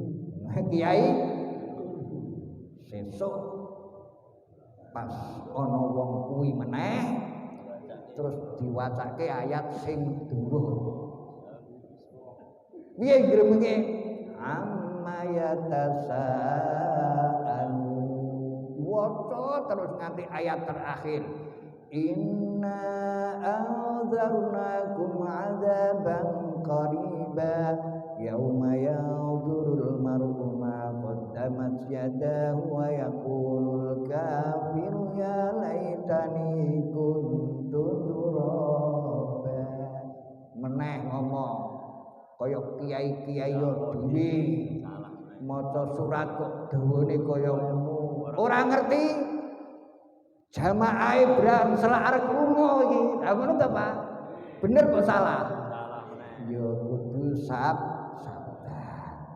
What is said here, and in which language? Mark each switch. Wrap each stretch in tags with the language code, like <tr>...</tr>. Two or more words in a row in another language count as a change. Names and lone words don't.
<jv>Kiai sesuk pas ana wong kuwi meneh terus diwacake ayat sing dhuwur. Piye gremenge?</jv> <ar>عم يتساءلون.</ar> <jv>Waca terus nganti ayat terakhir.</jv> <ar>إنا أنذرناكم عذابا قريبا يوم ينظر المرء ما قدمت يداه و يقول الكافر يا ليتني كنت ترابا.</ar> <jv>Meneh ngomong kaya kiai-kiai yo dhewe maca surat kok dawane kaya ngono. Ora ngerti jamaah Ibrahim salah arek lunga iki. Lah ngono ta Pak? Bener kok salah? Ya kudu sabar.</jv>